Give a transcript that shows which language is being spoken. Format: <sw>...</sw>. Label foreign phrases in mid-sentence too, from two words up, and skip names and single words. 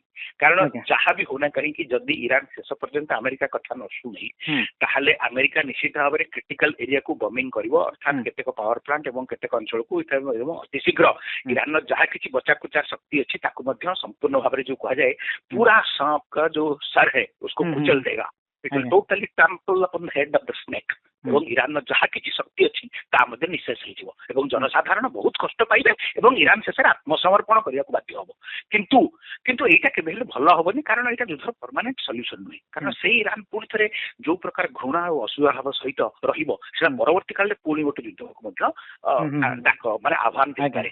<or>କାରଣ ଯାହା ବି ହଉନା କାହିଁକି ଯଦି ଇରାନ ଶେଷ ପର୍ଯ୍ୟନ୍ତ ଆମେରିକା କଥା ନ ଶୁଣେ ତାହେଲେ ଆମେରିକା ନିଶ୍ଚିତ ଭାବରେ</or> <en>critical area</en> <or>ବମିଂ କରିବ, ଅର୍ଥାତ୍ କେତେକ</or> <en>power plant</en> <or>ଏବଂ କେତେକ ଅଞ୍ଚଳକୁ ଏବଂ ଅତି ଶୀଘ୍ର ଇରାନର ଯାହା କିଛି ବଚାକୁଚା ଶକ୍ତି ଅଛି ତାକୁ ମଧ୍ୟ ସମ୍ପୂର୍ଣ୍ଣ ଭାବରେ ଯୋଉ କୁହାଯାଏ ପୁରା</or> <hi>साँप का</hi> <or>ଯୋଉ</or> <hi>सर है उसको कुचल देगा,</hi> <en>It will totally trample upon the head of the snake. ଏବଂ ଇରାନର ଯାହା କିଛି ଶକ୍ତି ଅଛି ତା ମଧ୍ୟ ନିଃଶେଷ ହେଇଯିବ ଏବଂ ଜନସାଧାରଣ ବହୁତ କଷ୍ଟ ପାଇବେ ଏବଂ ଇରାନ ଶେଷରେ ଆତ୍ମସମର୍ପଣ କରିବାକୁ ବାଧ୍ୟ ହବ। କିନ୍ତୁ ଏଇଟା କେବେ ହେଲେ ଭଲ ହବନି, କାରଣ ଏଇଟା ଯୁଦ୍ଧର permanent solution ନୁହେଁ। କାରଣ ସେଇ ଇରାନ ପୁଣି ଥରେ ଯୋଉ ପ୍ରକାର ଘୃଣା ଆଉ ଅସୂୟା ଭାବ ସହିତ ରହିବ, ସେଟା ପରବର୍ତ୍ତୀ କାଳରେ ପୁଣି ଗୋଟେ ଯୁଦ୍ଧକୁ ମଧ୍ୟ ମାନେ ଆହ୍ୱାନ ଦେଇପାରେ।</en>